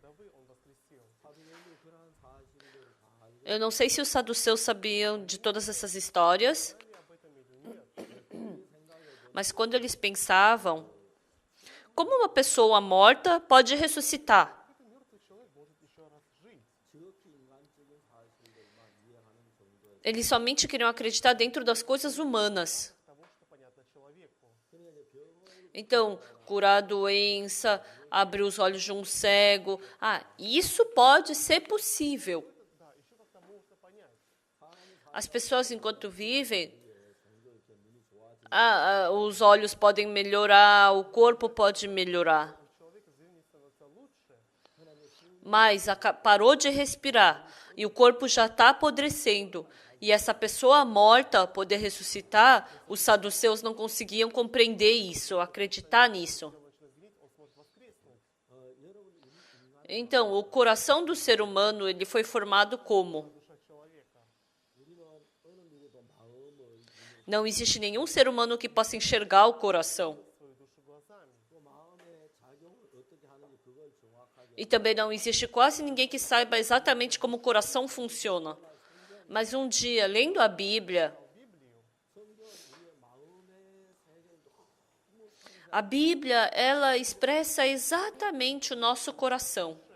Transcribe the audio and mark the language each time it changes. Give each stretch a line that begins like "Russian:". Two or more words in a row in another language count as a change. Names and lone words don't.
Portuguese: Eu não sei se os saduceus sabiam de todas essas histórias, mas quando eles pensavam, como uma pessoa morta pode ressuscitar? Eles somente queriam acreditar dentro das coisas humanas.
Russian: Того, что понятно человеку.
Portuguese: Então, curar a doença, abrir os olhos de um cego. Isso pode ser possível.
Russian: Да, еще как-то можно понять.
Portuguese: As pessoas, enquanto vivem, os olhos podem melhorar, o corpo pode melhorar.
Russian: У человека зрение становится лучше,
Portuguese: Mas parou de respirar e o corpo já está apodrecendo. E essa pessoa morta poder ressuscitar, os saduceus não conseguiam compreender isso, acreditar nisso.
Russian: начнет зрить, он сможет воскреснуть.
Portuguese: Então, o coração do ser humano, ele foi formado como?
Russian: Душа человека.
Portuguese: Não existe nenhum ser humano que possa enxergar o coração.
Russian: свою душу глазами.
Korean: 그 마음의 작용을 어떻게 하는지 그걸 정확하게
Portuguese: E também não existe quase ninguém que saiba exatamente como o coração funciona. Mas um dia, lendo a Bíblia, a Bíblia, ela expressa exatamente o nosso coração.